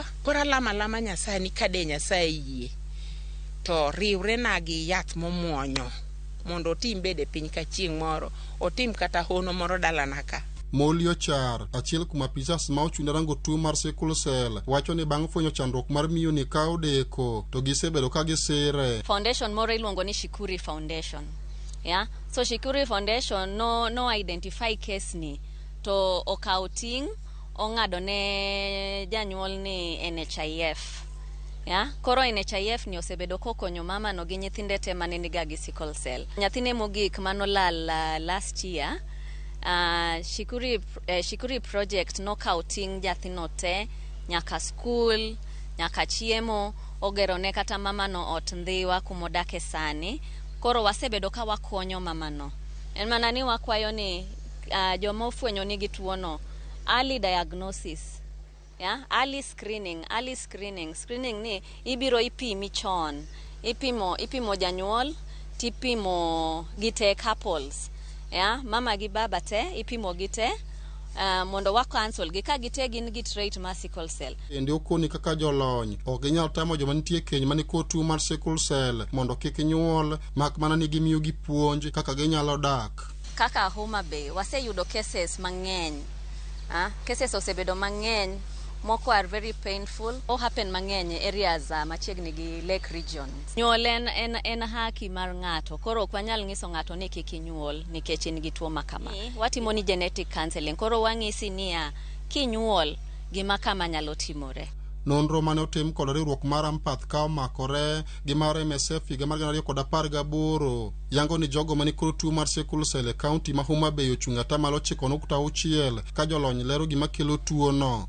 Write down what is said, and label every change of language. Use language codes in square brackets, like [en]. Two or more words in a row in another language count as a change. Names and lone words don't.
[luo] Koro alama Nyasaye ni kade Nyasaye yie to riwre na gi yath momuonyo mondo otim bede piny ka chieng' moro otim kata hono moro dalana ka. Molio Char, achiel kuom apisas ma ochung' rango tuo mar sickle cell, wacho ni bang' fwenyo chandruok mar miyo ni kawo deko to gisebedo ka gisire. Foundation moro iluongo ni Shikuri Foundation. Yeah? So Shikuri Foundation no [en] identify case [luo] ni to okawo ting' ong'ado ne janyuol ni NHIF. Yeah? Koro NHIF ni osebedo kokonyo mama no gi nyithinde te mane niga gi sickle cell. Nyathine mogik manolal [en] last year, [luo] Shikuri project no kawo ting' nyathino te nyaka school, nyaka chiemo, ogero ne kata mama no ot ndhiwa kumodake sani. Koro wasebedo ka wakonyo mama no. En mana ni wakwayo ni joma ofwenyo nigi tuo no, [en] early diagnosis, yeah? Early screening. [luo] Screening ni ibiro ipimi chon. Ipimo janyuol, tipimo gite couples. Yeah? Mama gi baba te ipimo gite mondo wa cancel gi ka gite gin gi trait mar sickle cell. Ende okoni kaka jolony ok ginyal tamo joma nitie keny mani kod tuo mar sickle cell mondo kik nyuol, mak mana ni gimiyo gi puonj kaka ginyalo dak. Kaka Homabay waseyudo cases mang'eny. Cases osebedo mang'eny, moko [en] are very painful. [luo] Happen mang'eny e areas machiegni gi Lake region. Nyuol en haki mar ng'ato, koro ok wanyal ng'iso ng'ato ni kik inyuol nikech in gi tuo makama. Watimo ni [en] genetic counseling, [luo] koro wang'isi niya kinyuol gima kama nyalo timore. Nonro mane otim kod riwruok mar Ampath ka omakore gi mar MSF higa mar 2018 yango ni jogo mani kod tuo mar sickle cell e kaunti ma Homabay ochung' ata malo 9.6 ka jolony lero gima kelo tuo no.